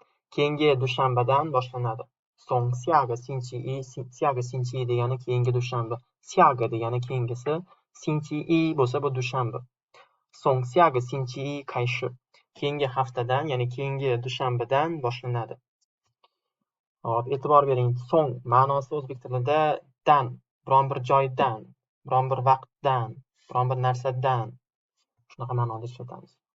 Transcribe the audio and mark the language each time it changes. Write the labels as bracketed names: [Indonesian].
[Uzbek] Keyingi dushanbadan boshlanadi. [Chinese] 从下个星期一, 下个星期 [Uzbek] degani keyingi dushanba. [Chinese] 下个 [Uzbek] degani keyingisi, [Chinese] 星期一 [Uzbek] bo'lsa bu dushanba. [Chinese] 从下个星期一开始. [Uzbek] Keyingi haftadan, ya'ni keyingi dushanbadan boshlanadi. Hop, e'tibor bering. So'ng ma'nosi o'zbek tilida dan, biron bir joydan, biron bir vaqtdan, biron bir narsadan shunaqa ma'noda ishlatamiz.